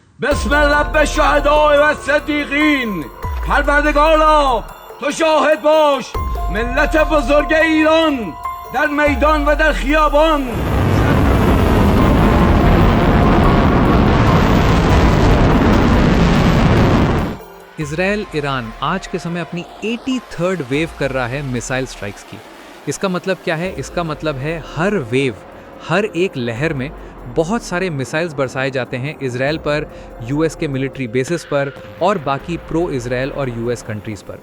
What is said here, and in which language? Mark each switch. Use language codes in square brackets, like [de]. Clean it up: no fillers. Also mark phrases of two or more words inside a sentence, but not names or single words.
[fa] بسم رب الشهداء و الصدیقین. پروردگارا تو شاهد باش، ملت بزرگ ایران در میدان و در خیابان [hi] इजराइल ईरान आज के समय अपनी 83rd वेव कर रहा है [en] missile strikes [hi] की। इसका मतलब क्या है? इसका मतलब है हर वेव, हर एक लहर में बहुत सारे मिसाइल्स बरसाए जाते हैं इजराइल पर, यूएस के [en] military bases [hi] पर और बाकी प्रो इजराइल और यूएस कंट्रीज़ पर।